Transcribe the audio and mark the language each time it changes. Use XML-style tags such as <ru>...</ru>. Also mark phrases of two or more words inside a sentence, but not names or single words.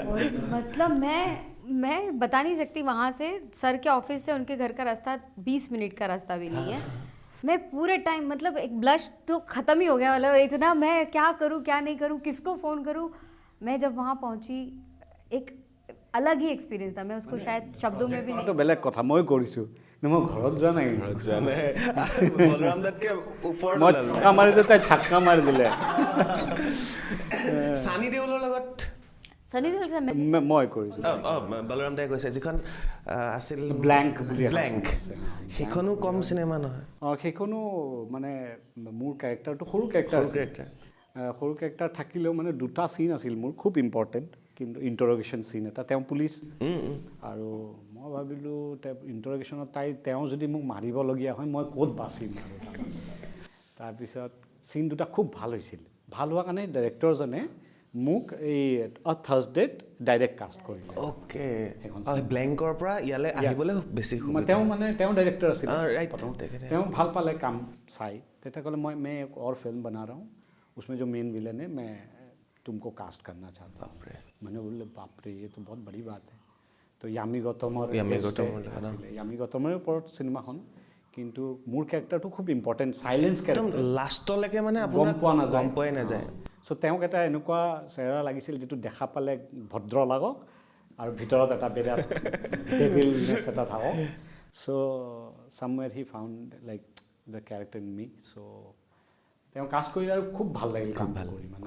<hi>मतलब मैं बता नहीं सकती, वहाँ से सर के ऑफिस से उनके घर का रास्ता 20 मिनट का रास्ता भी नहीं है। मैं पूरे टाइम मतलब एक ब्लश तो ख़त्म ही हो गया, मतलब इतना मैं क्या करूँ क्या नहीं करूँ, किसको फ़ोन करूँ। मैं जब वहाँ पहुँची एक अलग ही एक्सपीरियंस था, मैं उसको शायद शब्दों में भी नहीं।</hi> <as>তো বেলেগ কথা মই কৰিছোঁ, মই ঘৰত যোৱা নাই। বলৰাম দাতকে ওপৰত মই ছক্কা মাৰি দিলে, তাই ছক্কা মাৰি দিলে। সানি দেওলৰ লগত</as> <hi>सनी देओल का</hi> <as>মই কৰিছোঁ। বলৰাম দাই কৈছে যিখন আছিল ব্লেংক বুলি ব্লেংক, সেইখনো কম চিনেমা নহয়। সেইখনো মানে মোৰ কেৰেক্টাৰটো সৰু কেৰেক্টাৰ থাকিলেও মানে 2টা চিন আছিল মোৰ খুব ইম্পৰ্টেণ্ট, কিন্তু</as> <en>interrogation scene</en> <as>এটা, তেওঁ পুলিচ আৰু মই ভাবিলোঁ ইণ্টাৰগেশ্যনত তেওঁ যদি মোক মাৰিবলগীয়া হয় মই ক'ত বাচিম আৰু। তাৰপিছত চিন 2টা খুব ভাল হৈছিল। ভাল হোৱাৰ কাৰণে ডাইৰেক্টৰজনে মোক এই থাৰ্ছডেত</as> <en>direct cast</en> <as>কৰিলে অ'কে ব্লেংকৰ পৰা ইয়ালৈ আহিবলৈ বেছি তেওঁ মানে তেওঁ ডাইৰেক্টৰ আছিল राइट তেওঁ ভাল পালে কাম চাই তেতিয়া ক'লে</as> <hi>मैं एक और फिल्म बना रहा हूँ उसमें जो मेन विलन है मैं तुमको कास्ट करना चाहता हूँ मैंने बोले बाप रे ये तो बहुत बड़ी बात है तो</hi> <as>यामी गौतমৰ ওপৰত চিনেমাখন কিন্তু মোৰ কেৰেক্টাৰটো খুব</as> <en>important silence character</en> <as>লাষ্টলৈকে মানে গম পোৱা নাযায় চ' তেওঁক এটা এনেকুৱা চেহেৰা লাগিছিল যিটো দেখা পালে ভদ্ৰ লাগক আৰু ভিতৰত এটা বিৰাট ডেভিলনেছ এটা থাকক চ'</as> <en>somewhere he found like the character in me</en> <as>চ' তেওঁ কাষ্ট কৰি আৰু খুব ভাল লাগিল কাম কৰি মানে</as>